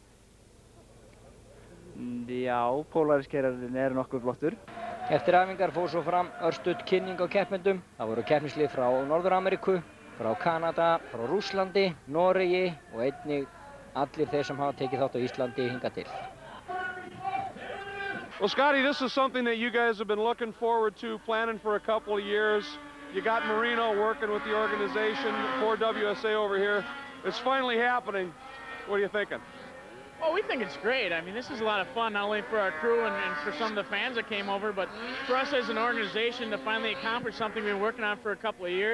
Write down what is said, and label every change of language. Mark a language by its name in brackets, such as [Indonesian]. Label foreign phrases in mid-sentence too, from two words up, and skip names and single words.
[Icelandic] Já, Polaris-kerarinn er nokkuð flottur. Eftir æfingar fór svo fram örstudd kynning á keppendum. Það voru keppnislið frá Norður-Ameríku, frá Kanada, frá Rússlandi, Noregi og einnig allir þeir sem hafa tekið þátt á Íslandi hingað til. [English] Well, Scotty, this is something that you guys have been looking forward to, planning for a couple of years. You got Marino working with the organization for WSA over here. It's finally happening. What are you thinking? Well, we think it's great. I mean, this is a lot of fun, not only for our crew and for some of the fans that came over, but for us as an organization to finally accomplish something we've been working on for a couple of years.